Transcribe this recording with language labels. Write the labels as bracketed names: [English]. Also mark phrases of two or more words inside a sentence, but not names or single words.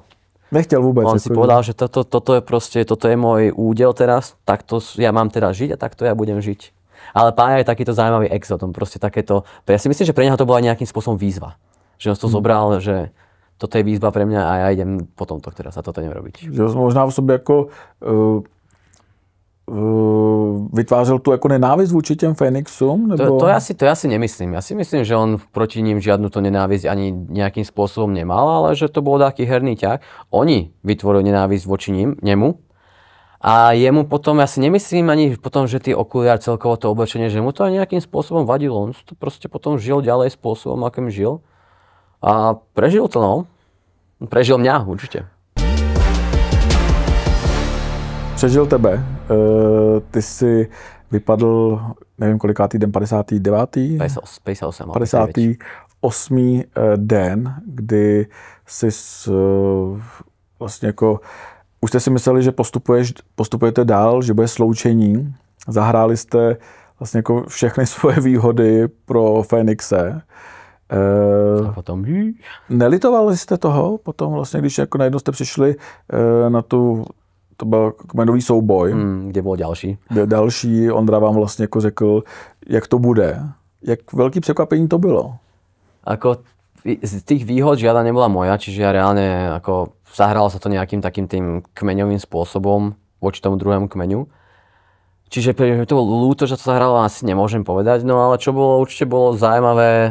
[Czech] Nechtěl vůbec. [Slovak] On si povedal, že toto je môj údel teraz, takto ja mám teraz žiť a takto ja budem žiť. Ale Pája je takýto zaujímavý exot, on proste takéto, ja si myslím, že pre neho to bola nejakým spôsobom výzva. Že on to zobral, že toto je výzva pre mňa a ja idem po tomto teraz a toto nerobiť. [Czech] Že možná v sobě jako vytvářel tu jako nenávist vůči těm Fénixům? Nebo... [Slovak] To ja si nemyslím. Ja si myslím, že on proti ním žiadnu to nenávisť ani nejakým spôsobom nemal, ale že to bol taký herný ťah. Oni vytvorili nenávisť voči nemu a jemu potom, ja si nemyslím ani potom, že tie okuliare, celkovo to oblečenie, že mu to aj nejakým spôsobom vadilo. On to proste potom žil ďalej spôsobom, akým žil. A prežil to, no. Prežil mňa, určite. [Czech] Přežil tebe. Ty si vypadl, nevím kolikátý den, 59. 58. 58. den, kdy jsi vlastně jako, už jste si mysleli, že postupujete dál, že bude sloučení. Zahráli jste vlastně jako všechny svoje výhody pro Fénixe. A potom... Nelitovali jste toho potom vlastně, když jako najednou jste přišli na tu, to byl kmenový souboj. Kde byl další. Další, Ondra vám vlastně jako řekl, jak to bude. Jak velký překvapení to bylo? [Slovak] Ako z tých výhod žiadna nebola moja, čiže ja reálne ako zahralo sa to nejakým takým tým kmeňovým spôsobom voči tomu druhému kmeňu. Čiže to bolo ľúto, že to zahralo, asi nemôžem povedať, no ale čo bolo, určite bolo zaujímavé.